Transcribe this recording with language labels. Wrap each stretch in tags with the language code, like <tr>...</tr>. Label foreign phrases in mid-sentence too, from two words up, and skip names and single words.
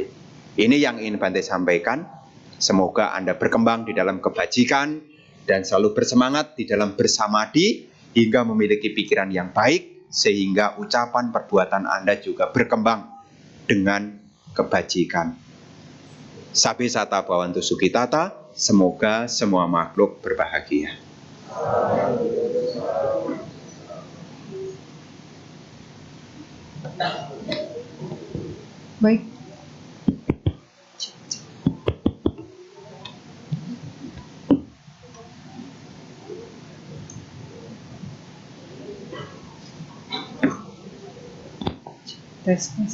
<id>Ini yang ingin Bante sampaikan. Semoga Anda berkembang di dalam kebajikan dan selalu bersemangat di dalam bersamadi hingga memiliki pikiran yang baik, sehingga ucapan perbuatan Anda juga berkembang dengan kebajikan.</id> <pi>Sabe sata bhavantu sukhitata,</pi> <id>semoga semua makhluk berbahagia. Baik. Tes.</id>